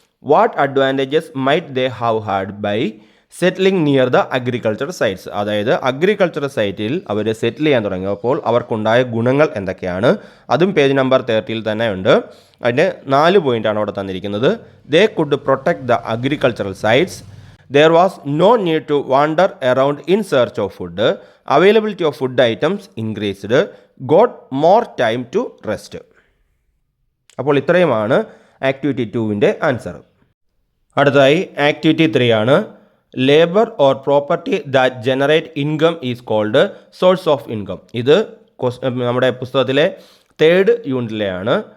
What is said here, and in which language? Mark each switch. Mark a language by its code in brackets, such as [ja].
[en] What advantages might they have had by settling near the agriculture sites. [ml] അതായത് agriculture സൈറ്റിൽ അവർ സെറ്റിൽ ചെയ്യാൻ തുടങ്ങിയപ്പോൾ അവർക്കുണ്ടായ ഗുണങ്ങൾ എന്തൊക്കെയാണ്, അതും പേജ് നമ്പർ 30 തന്നെ ഉണ്ട്. അതിൻ്റെ 4 പോയിൻ്റാണ് അവിടെ തന്നിരിക്കുന്നത്. [en] They could protect the agricultural sites. There was no need to wander around in search of food. Availability of food items increased. Got more time to rest. [ml] അപ്പോൾ ഇത്രയുമാണ് ആക്ടിവിറ്റി 2വിൻ്റെ ആൻസർ. അടുത്തതായി activity 3 ആണ്. [en] Labour or property that generate income is called source of income. [ml] ഇത് നമ്മുടെ പുസ്തകത്തിലെ 3rd യൂണിറ്റിലെയാണ്.